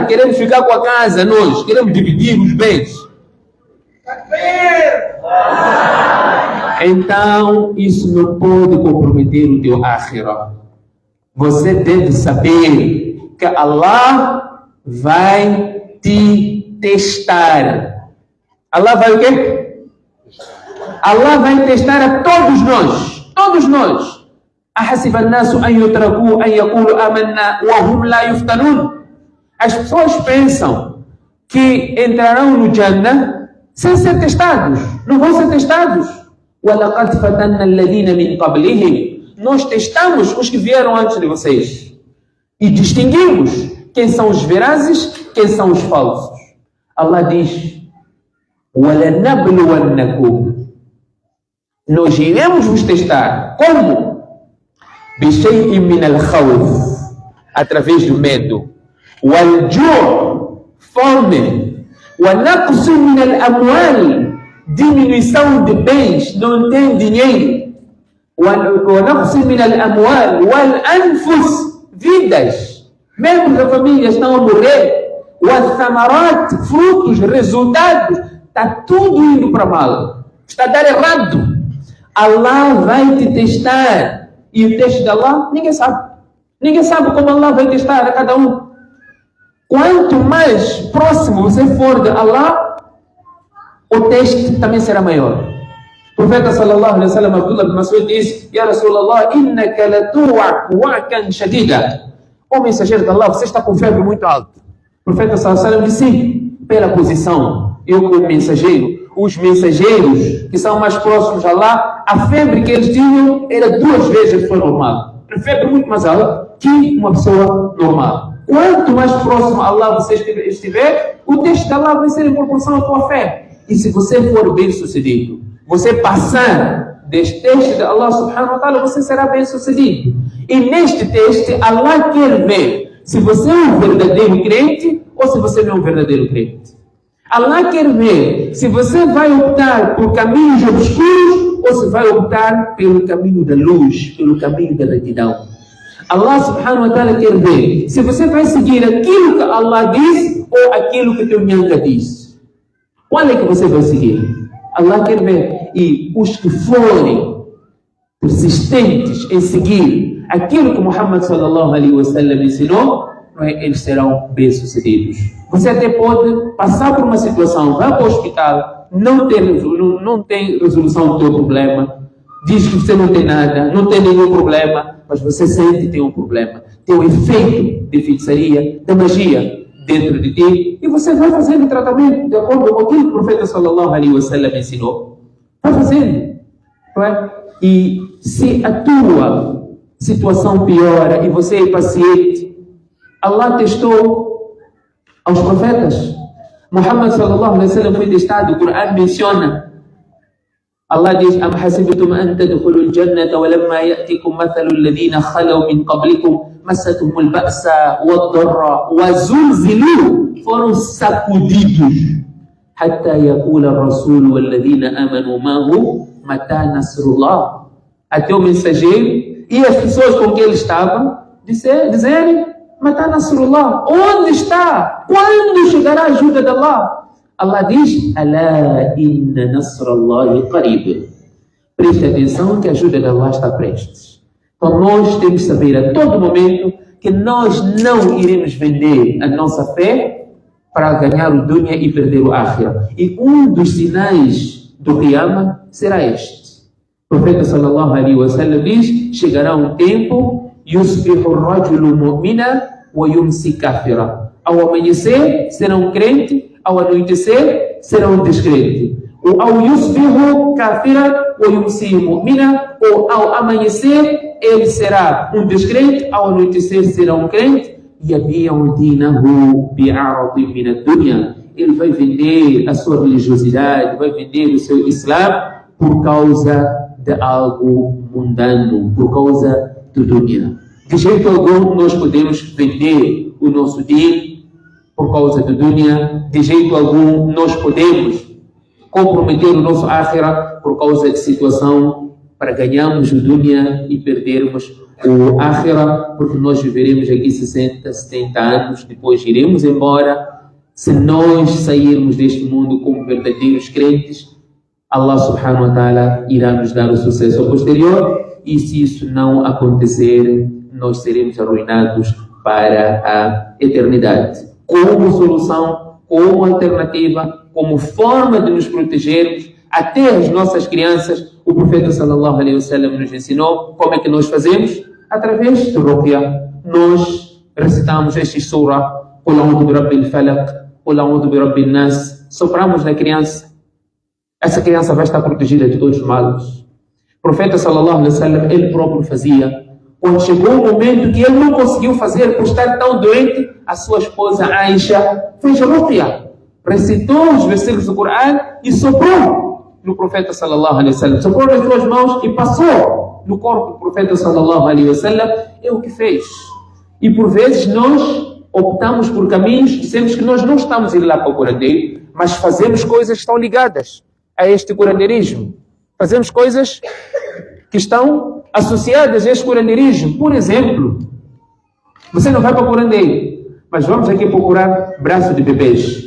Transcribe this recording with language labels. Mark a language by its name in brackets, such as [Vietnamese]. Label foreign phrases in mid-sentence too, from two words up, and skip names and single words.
[Portuguese] Queremos ficar com a casa, nós. Queremos dividir os bens. Então, isso não pode comprometer o teu akhirah. Você deve saber que Allah vai te testar. Allah vai o quê? Allah vai testar a todos nós. Todos nós. [Arabic] أحسب الناس أن يتركوا أن يقولوا آمنا وهم لا يفتنون. [Portuguese] As pessoas pensam que entrarão no Jannah sem ser testados. Não vão ser testados. [Arabic] وَلَقَدْ فَتَنَّا الَّذِينَ مِنْ قَبْلِهِمْ. [Portuguese] Nós testamos os que vieram antes de vocês. E distinguimos quem são os verazes, quem são os falsos. Allah diz: وَلَنَبْلُوَنَّكُمْ. Nós iremos vos testar. Como? [Arabic] بِشَيْءٍ مِنَ الْخَوْفِ. [Portuguese] Através do medo. [Arabic] وَالْجُوعِ. Fome. وَنَقْصٍ مِنَ الْأَمْوَالِ. [Portuguese] Diminuição de bens. Não tem dinheiro. [Arabic] وَنَقْصٍ مِنَ الْأَمْوَالِ وَالْأَنفُسِ. [Portuguese] Vidas. Membros da família estão a morrer. وَالثَّمَرَاتِ. Frutos, resultados. Está tudo indo para mal. Está a dar errado. Allah vai te testar. E o teste de Allah, ninguém sabe. Ninguém sabe como Allah vai testar a cada um. Quanto mais próximo você for de Allah, o teste também será maior. O profeta [Arabic] صلى الله عليه وسلم, [Portuguese] Abdullah bin Mas'ud, disse: [Arabic] يا رسول الله إنك لتوعك وعكا شديدا. [Portuguese] O mensageiro de Allah, você está com febre muito alta. O profeta [Arabic] صلى الله عليه وسلم [Portuguese] disse: sim, pela posição. Eu como mensageiro, os mensageiros que são mais próximos a Allah, a febre que eles tinham era 2 vezes a pessoa normal. A febre muito mais alta que uma pessoa normal. Quanto mais próximo a Allah você estiver, o teste de Allah vai ser em proporção à tua fé. E se você for bem sucedido, você passar deste teste de Allah [Arabic] سبحانه وتعالى, [Portuguese] você será bem sucedido. E neste teste, Allah quer ver se você é um verdadeiro crente ou se você não é um verdadeiro crente. Allah quer ver se você vai optar por caminhos obscuros ou se vai optar pelo caminho da luz, pelo caminho da retidão. Allah [Arabic] سبحانه وتعالى [Portuguese] quer ver se você vai seguir aquilo que Allah diz ou aquilo que teu nyanga diz. Qual é que você vai seguir? Allah quer ver. E os que forem persistentes em seguir aquilo que Muhammad [Arabic] صلى الله عليه وسلم [Portuguese] ensinou, eles serão bem-sucedidos. Você até pode passar por uma situação, vai para o hospital, não tem resolução do teu problema, diz que você não tem nada, não tem nenhum problema, mas você sente que tem um problema, tem um efeito de feitiçaria, de magia dentro de ti, e você vai fazendo o tratamento de acordo com aquilo que o profeta [Arabic] صلى الله عليه وسلم [Portuguese] ensinou. Vai fazendo. Não é? E se a tua situação piora e você é paciente, Allah testou aos profetas. Muhammad [Arabic] صلى الله عليه وسلم [Portuguese] foi testado. O Corão menciona. Allah diz: [Arabic] أم حسبتم أن تدخلوا الجنة ولما يأتكم مثل الذين خلوا من قبلكم مستهم البأساء والضراء وزلزلوا. [Portuguese] Foram sacudidos. [Arabic] حتى يقول الرسول والذين آمنوا معه متى نصر الله. [Portuguese] Até o mensageiro e as pessoas com quem ele estava dizerem: [Arabic] متى نصر الله. [Portuguese] Onde está? Quando chegará a ajuda de Allah? Allah diz: [Arabic] ألا إن نصر الله قريب. [Portuguese] Preste atenção que a ajuda de Allah está prestes. Então nós temos que saber a todo momento que nós não iremos vender a nossa fé para ganhar o dunya e perder o akhirah. E um dos sinais do Qiyamah será este. O profeta [Arabic] صلى الله عليه وسلم [Portuguese] diz: chegará um tempo, [Arabic] يصبح الرجل مؤمنا ويمسي كافرا. [Portuguese] Ao amanhecer será um crente, ao anoitecer será um descrente. Ou ao [Arabic] يصبح كافرا ويمسي مؤمنا, [Portuguese] ou ao amanhecer ele será um descrente, ao anoitecer será um crente. [Arabic] يبيع دينه بعرض من الدنيا. [Portuguese] Ele vai vender a sua religiosidade, vai vender o seu Islam por causa de algo mundano, por causa do dunya. De jeito algum nós podemos vender o nosso din por causa do dunya. De jeito algum nós podemos comprometer o nosso akhirah por causa de situação para ganharmos o dunya e perdermos o akhirah, porque nós viveremos aqui 60, 70 anos, depois iremos embora. Se nós sairmos deste mundo como verdadeiros crentes, Allah [Arabic] سبحانه وتعالى [Portuguese] irá nos dar o sucesso posterior, e se isso não acontecer, nós seremos arruinados para a eternidade. Como solução, como alternativa, como forma de nos protegermos, até as nossas crianças, o profeta [Arabic] صلى الله عليه وسلم [Portuguese] nos ensinou como é que nós fazemos? Através do ruqya. Nós recitamos este surah, [Arabic] قل أعوذ برب الفلق, قل أعوذ برب الناس, [Portuguese] sopramos na criança. Essa criança vai estar protegida de todos os males. O profeta [Arabic] صلى الله عليه وسلم, [Portuguese] ele próprio fazia. Quando chegou o momento que ele não conseguiu fazer por estar tão doente, a sua esposa Aisha fez ruqya, recitou os versículos do Coran e soprou no profeta [Arabic] صلى الله عليه وسلم, [Portuguese] soprou nas suas mãos e passou no corpo do profeta [Arabic] صلى الله عليه وسلم. [Portuguese] É o que fez. E por vezes nós optamos por caminhos, dizemos que nós não estamos indo lá para o curandeiro, mas fazemos coisas que estão ligadas a este curandeirismo. Fazemos coisas que estão associadas a este curandeirismo. Por exemplo, você não vai para o curandeiro, mas vamos aqui procurar braço de bebês.